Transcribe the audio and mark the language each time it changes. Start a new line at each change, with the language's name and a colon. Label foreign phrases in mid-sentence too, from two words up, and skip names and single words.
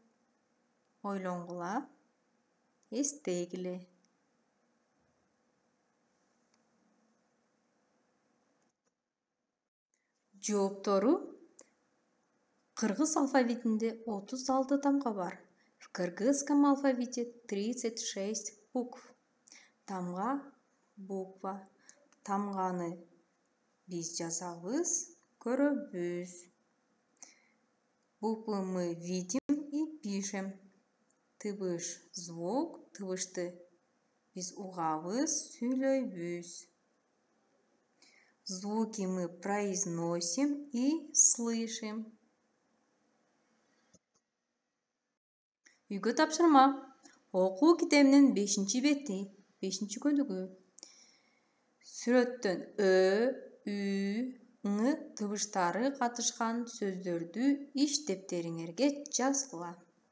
Kyrgyz: Ойлонгула, эстегиле. Жооптору: кыргыз алфавитинде 36 тамга бар.
Russian: В кыргызском алфавите 36 букв.
Kyrgyz: Тамга буква. Тамганы биз жазабыз, көрөбүз.
Russian: Буквы мы видим и пишем.
Kyrgyz: Тыбыш звук, тыбышты биз угабыз, сүйлөйбүз.
Russian: Звуки мы произносим и слышим.
Kyrgyz: Үйгө тапшырма. Окуу китебинин 5-бети, 5-көнүгү. Сүрөттөн Ö, Ü, Ң тыбыштары катышкан сөздөрдү иш дептериңерге жазгыла.